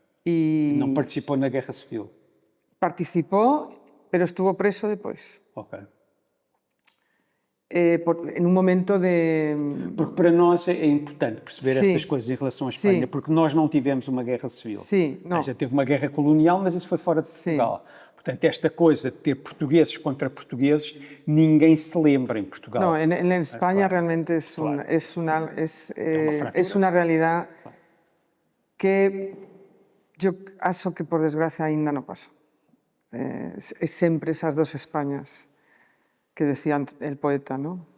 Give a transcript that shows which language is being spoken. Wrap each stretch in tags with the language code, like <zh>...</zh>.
<pt>E não participou na Guerra Civil?</pt> <es>Participó, pero estuvo preso después. Ok. En un momento de...</es> <pt>Porque para nós é importante perceber estas coisas em relação à Espanha, porque nós não tivemos uma guerra civil. Sim, não. Já teve uma guerra colonial, mas isso foi fora de Portugal. Portanto, esta coisa de ter portugueses contra portugueses, ninguém se lembra em Portugal.</pt> <es>No, en España realmente es una realidad que yo acho que por desgracia ainda no pasó. Es siempre esas dos Españas que decía el poeta, ¿no?</es>